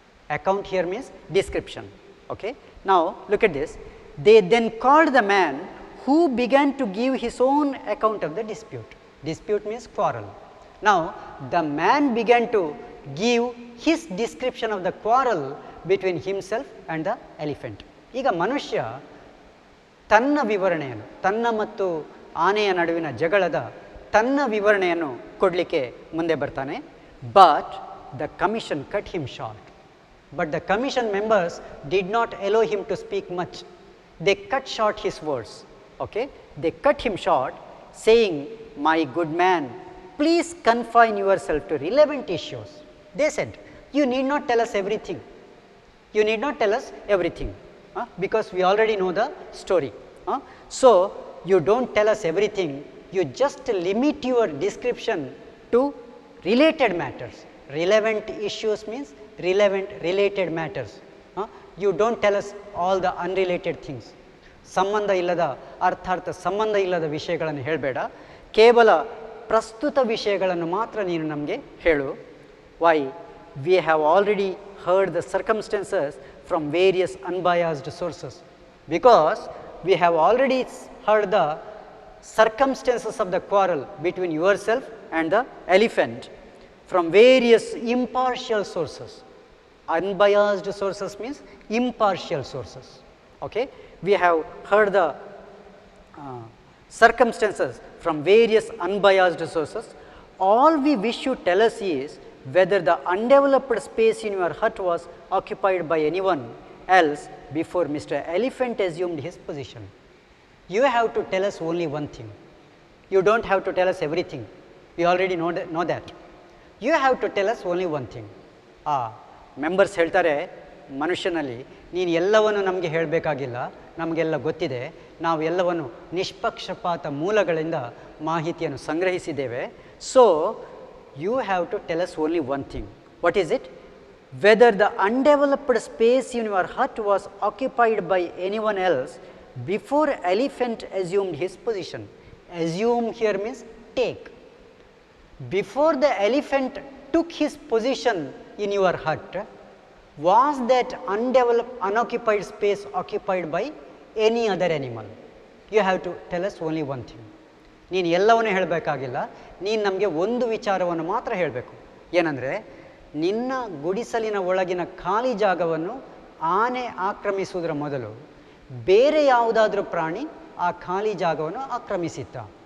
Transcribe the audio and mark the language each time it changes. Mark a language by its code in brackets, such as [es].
[en] Account here means description. Okay? Now, look at this. They then called the man who began to give his own account of the dispute. Dispute means quarrel. Now, the man began to give his description of the quarrel between himself and the elephant. [kn] ಈಗ ಮನುಷ್ಯ ತನ್ನ ವಿವರಣೆಯನ್ನು, ತನ್ನ ಮತ್ತು ಆನೆಯ ನಡುವಿನ ಜಗಳದ ತನ್ನ ವಿವರಣೆಯನ್ನು ಕೊಡಲಿಕ್ಕೆ ಮುಂದೆ ಬರ್ತಾನೆ. [en] But the commission cut him short. But the commission members did not allow him to speak much. They cut short his words. Okay, they cut him short saying, my good man, please confine yourself to relevant issues. They said, you need not tell us everything. You need not tell us everything, because we already know the story. So, you don't tell us everything, you just limit your description to related matters. Relevant issues means related matters. You don't tell us all the unrelated things. [kn] ಸಂಬಂಧ ಇಲ್ಲದ ಅರ್ಥಾರ್ಥ ಸಂಬಂಧ ಇಲ್ಲದ ವಿಷಯಗಳನ್ನು ಹೇಳಬೇಡ, ಕೇವಲ ಪ್ರಸ್ತುತ ವಿಷಯಗಳನ್ನು ಮಾತ್ರ ನೀನು ನಮಗೆ ಹೇಳು. [en] Why? We have already heard the circumstances from various unbiased sources. Because we have already heard the circumstances of the quarrel between yourself and the elephant from various impartial sources. Unbiased sources means impartial sources. Okay? We have heard the circumstances from various unbiased sources. All we wish you tell us is whether the undeveloped space in your hut was occupied by anyone else before Mr. Elephant assumed his position. You have to tell us only one thing. You don't have to tell us everything. We already know that. You have to tell us only one thing. [kn] Members ಹೇಳ್ತಾರೆ, ಮನುಷ್ಯನಲ್ಲಿ ನೀನು ಎಲ್ಲವನ್ನು ನಮಗೆ ಹೇಳಬೇಕಾಗಿಲ್ಲ, ನಮಗೆಲ್ಲ ಗೊತ್ತಿದೆ, ನಾವು ಎಲ್ಲವನ್ನು ನಿಷ್ಪಕ್ಷಪಾತ ಮೂಲಗಳಿಂದ ಮಾಹಿತಿಯನ್ನು ಸಂಗ್ರಹಿಸಿದ್ದೇವೆ. [en] So you have to tell us only one thing. What is it? Whether the undeveloped space in your hut was occupied by anyone else before elephant assumed his position. Assume here means take. Before the elephant took his position in your hut, was that undeveloped, unoccupied space occupied by any other animal? You have to tell us only one thing. [kn] ನೀನು ಎಲ್ಲವನ್ನೂ ಹೇಳಬೇಕಾಗಿಲ್ಲ, ನೀನು ನಮಗೆ ಒಂದು ವಿಚಾರವನ್ನು ಮಾತ್ರ ಹೇಳಬೇಕು. ಏನಂದರೆ, ನಿನ್ನ ಗುಡಿಸಲಿನ ಒಳಗಿನ ಖಾಲಿ ಜಾಗವನ್ನು ಆನೆ ಆಕ್ರಮಿಸುವುದರ ಮೊದಲು ಬೇರೆ ಯಾವುದಾದ್ರೂ ಪ್ರಾಣಿ ಆ ಖಾಲಿ ಜಾಗವನ್ನು ಆಕ್ರಮಿಸಿತ್ತ?